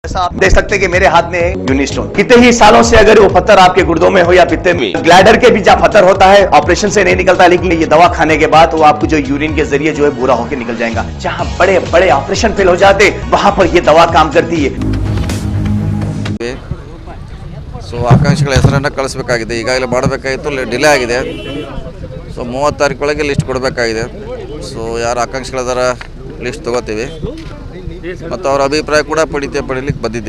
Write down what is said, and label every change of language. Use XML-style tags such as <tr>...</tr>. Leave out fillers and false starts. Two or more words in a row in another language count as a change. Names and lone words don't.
<hi>ऐसा आप देख सकते हैं कि मेरे हाथ में यूनि स्टोन कितने ही सालों से अगर वो पत्थर आपके गुर्दों में हो या पित्ते में, ग्लैडर के भी जहाँ पत्थर होता है ऑपरेशन से नहीं निकलता, लेकिन ये दवा खाने के बाद वो आपको जो यूरिन के जरिए जो है पूरा होकर निकल जाएगा। जहाँ बड़े बड़े</hi> <en>operation fail</en> <hi>हो जाते वहां पर ये दवा काम करती है।</hi> <kn>ಸೊ ಆಕಾಂಕ್ಷಿಗಳ ಹೆಸರನ್ನು ಕಳಿಸಬೇಕಾಗಿದೆ, ಈಗಾಗಲೇ ಮಾಡಬೇಕಾಗಿತ್ತು, ಡಿಲೇ ಆಗಿದೆ. ಸೊ 30 ತಾರೀಕೊಳಗೆ ಲಿಸ್ಟ್ ಕೊಡಬೇಕಾಗಿದೆ. ಸೊ ಯಾರು ಆಕಾಂಕ್ಷಿಗಳದಾರ ಲಿಸ್ಟ್ ತೊಗೋತೀವಿ ಮತ್ತು ಅವ್ರ ಅಭಿಪ್ರಾಯ ಕೂಡ ಪಡೀಲಿಕ್ಕೆ ಬಂದಿದ್ದೀವಿ.</kn>